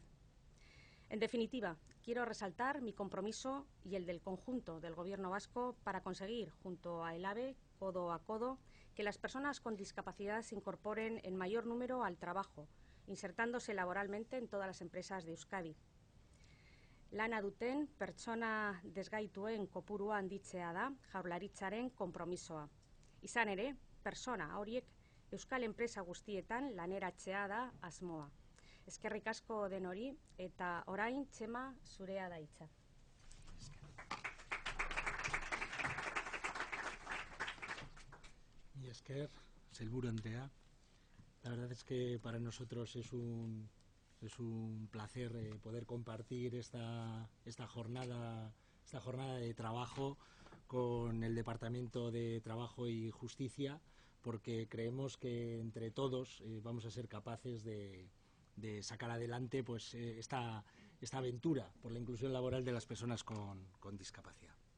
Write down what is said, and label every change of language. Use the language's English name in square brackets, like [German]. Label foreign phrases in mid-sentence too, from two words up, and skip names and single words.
[Spanish] En definitiva, quiero resaltar mi compromiso y el del conjunto del Gobierno vasco para conseguir, junto a ELABE, codo a codo, que las personas con discapacidad se incorporen en mayor número al trabajo, insertándose laboralmente en todas las empresas de Euskadi. [Basque] Lana duten pertsona desgaituen kopurua handitzea da Jaurlaritzaren konpromisoa. Izan ere, persona horiek euskal enpresa guztietan laneratzea da asmoa. Eskerrik asko denori eta orain Txema zurea da hitza. Y Esker, Sailburu Andrea, [Spanish] la verdad es que para nosotros es un placer poder compartir esta jornada de trabajo con el Departamento de Trabajo y Justicia, porque creemos que entre todos vamos a ser capaces de sacar adelante pues esta aventura por la inclusión laboral de las personas con discapacidad.